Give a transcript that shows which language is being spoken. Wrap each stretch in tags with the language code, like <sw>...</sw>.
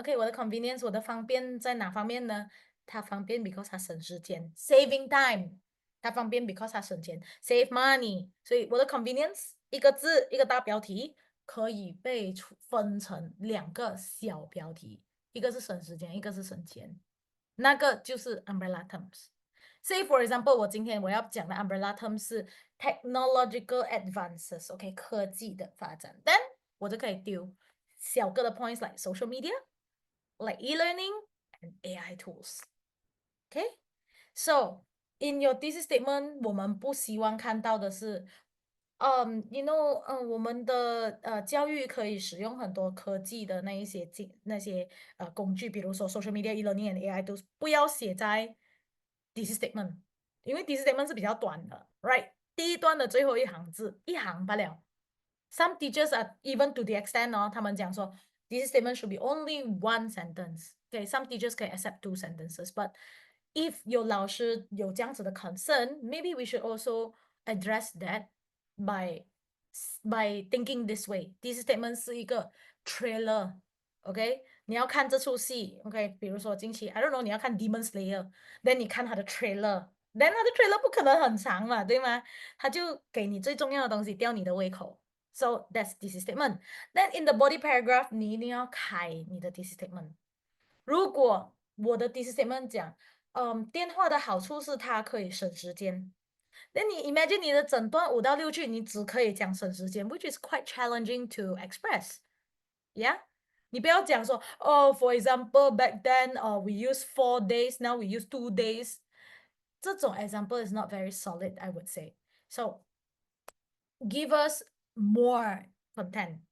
<zh>Okay, 我的 convenience 我的方便在哪方面呢？它方便 because 它省时间</zh> <en>saving time.</en> <zh>它方便 because 它省钱 save money. 所以我的 convenience 一个字一个大标题可以被分成两个小标题，一个是省时间，一个是省钱，那个就是 umbrella terms.</zh> <en>Say for example,</en> <zh>我今天我要讲的 umbrella term 是 technological advances, OK, 科技的发展。</zh> <en>Then</en> <zh>我就可以丢小个的</zh> <en>points like social media, like e-learning and AI tools. OK, so in your thesis statement,</en> <zh>我们不希望看到的是我们的教育可以使用很多科技的那些工具，比如说</zh> <en>social media, e-learning and AI tools，</en> <zh>不要写在 thesis statement， 因为 thesis statement 是比较短的 ，right？第一段的最后一行字，一行罢了。</zh> <en>Some teachers are even to the extent</en> <zh>他们讲说</zh> <en>thesis statement should be only one sentence. Okay, some teachers can accept 2 sentences, but if</en> <zh>有老师有这样子的</zh> <en>concern, maybe we should also address that by thinking this way. Thesis statement</en> <zh>是一个</zh> <en>trailer, OK?</en> <zh>你要看这出戏 OK? 比如说近期</zh> <en>I don't know</en> <zh>你要看 Demon Slayer, then 你看它的 trailer, then 它的 trailer 不可能很长嘛，对吗？它就给你最重要的东西，吊你的胃口。</zh> <en>So that's thesis statement. Then in the body paragraph,</en> <zh>你一定要开你的</zh> <en>thesis statement.</en> <zh>如果我的 thesis statement 讲，电话的好处是它可以省时间。 Then 你 imagine 你的整段5到6句，你只可以讲省时间 ，</zh> <en>which is quite challenging to express. Yeah,</en> <zh>你不要讲说</zh> <en>for example, back then, we use 4 days, now we use 2 days.</en> <zh>这种</zh> <en>example is not very solid, I would say. So give us more content.</en>